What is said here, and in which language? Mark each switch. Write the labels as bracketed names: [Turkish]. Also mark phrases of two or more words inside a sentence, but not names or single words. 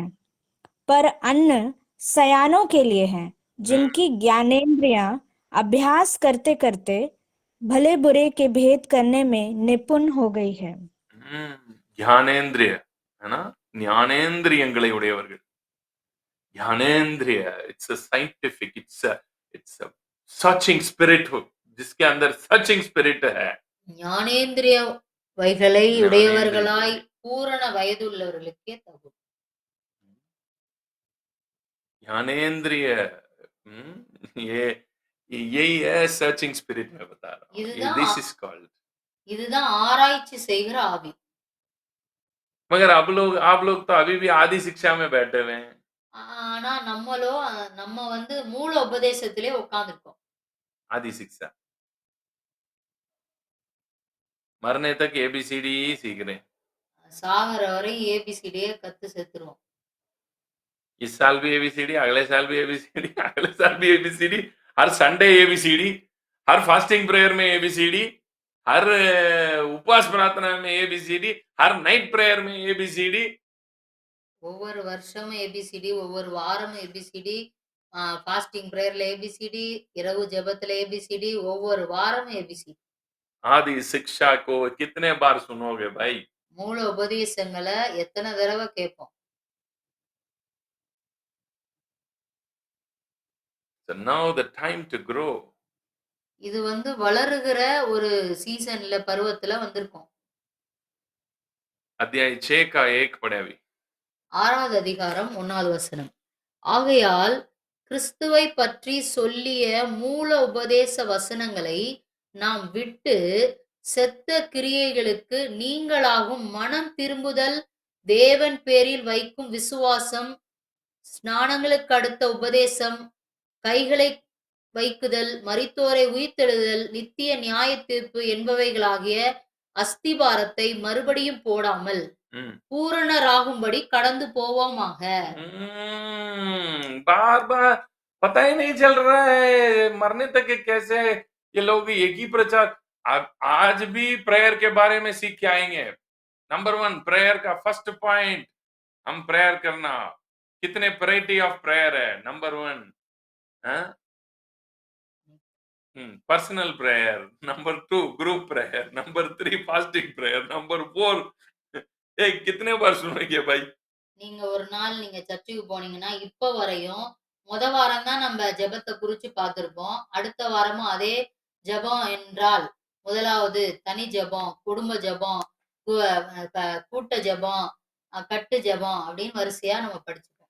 [Hindi] पर अन्न सयानों के लिए है, जिनकी ज्ञानेंद्रियां अभ्यास करते करते भले बुरे के भेद करने में निपुण हो गई है. ज्ञानेंद्रिय है ना, [Tamil] ஞானேந்திரியங்களை உடையவர்கள். [Hindi] ज्ञानेंद्रिय, [English] it's a scientific, it's a searching spirit, [Hindi] जिसके अंदर [English] searching spirit [Hindi] है. [Tamil] ஞானேந்திரிய வைகளை உடையவர்களாய் பூரண வயதுள்ளவர்களுக்கே தகும். [Hindi] ज्ञानेंद्रिय ये यही है [English] searching spirit [Hindi] में बता रहा हूँ. [English] This is called. [Tamil] இதுதான் ஆராய்ச்சி செய்கிற ஆவி. [Hindi] मगर आप लोग तो अभी भी आदि शिक्षा में बैठे हुए हैं. [Tamil] ஆனா நம்ம வந்து மூல உபதேசத்திலே உட்கார்ந்திருக்கோம். [Hindi] आदि शिक्षा मरने तक एबीसीडी सीख रहे हैं. [Tamil] சாகர வரை ஏபிசிடியே கத்து செத்துருவோம். [Hindi] इस साल भी एबीसीडी, अगले साल भी एबीसीडी, अगले साल भी एबीसीडी, हर संडे एबीसीडी, हर [English] fasting prayer [Hindi] में एबीसीडी, हर उपवास प्रार्थना में एबीसीडी, हर [English] night prayer [Hindi] में एबीसीडी. [Tamil] ஒவ்வொரு வருஷமும் ஏபிசிடி, ஒவ்வொரு வாரமும் ஏபிசிடி, [English] fasting prayerல [Tamil] ஏபிசிடி, இரவு ஜெபத்துல ஏபிசிடி, ஒவ்வொரு வாரமும் ஏபிசிடி. [Hindi] आदि शिक्षा को कितने बार सुनोगे भाई? [Tamil] மூல உபதேசங்கள எத்தனை தடவை கேட்போம்? [English] So now the time to grow. [Tamil] இது வளருகிற ஒரு சீசன்ல பருவத்துல வந்திருக்கோம். [Hindi] अध्याय 6 का 1 पढ़े अभी. [Tamil] 6வது அதிகாரம் 1வது வசனம். ஆகையால் கிறிஸ்துவை பற்றி சொல்லிய மூல உபதேச வசனங்களை நாம் விட்டு செத்த கிரியைகளுக்கு நீங்களாகும் மனம் திரும்புதல், தேவன் பேரில் வைக்கும் விசுவாசம், ஸ்நானங்களுக்கு அடுத்த உபதேசம், கைகளை வைக்குதல், மரித்தோரை உயிர்த்தெழுதல், நித்திய நியாய தீர்ப்பு என்பவைகளாகிய அஸ்திபாரத்தை மறுபடியும் போடாமல் பூரணராகும்படி கடந்து போவோமாக. [Hindi] बार बार पता ही नहीं चल रहा है मरने तक कैसे ये लोग एक ही प्रचार. आज भी प्रेयर के बारे में सीख के आएंगे. नंबर 1 प्रेयर का [English] first point, [Hindi] हम प्रेयर करना. कितने [English] variety of prayer [Hindi] है? नंबर 1 [English] personal prayer, [Hindi] नंबर 2 [English] group prayer, [Hindi] नंबर 3 [English] fasting prayer, [Hindi] नंबर 4 कितने बार सुनेंगे भाई? [Tamil] நீங்க ஒரு நாள் நீங்க சர்ச்சுக்கு போனீங்கன்னா இப்ப வரையும் வாரம் தான் நம்ம ஜெபத்தை குறிச்சு பார்த்திருப்போம். அடுத்த வாரமும் அதே ஜெபம் என்றால் முதலாவது தனி ஜெபம், குடும்ப ஜெபம், கூட்ட ஜெபம், கட்டு ஜெபம் அப்படின்னு வரிசையா நம்ம படிச்சிருக்கோம்.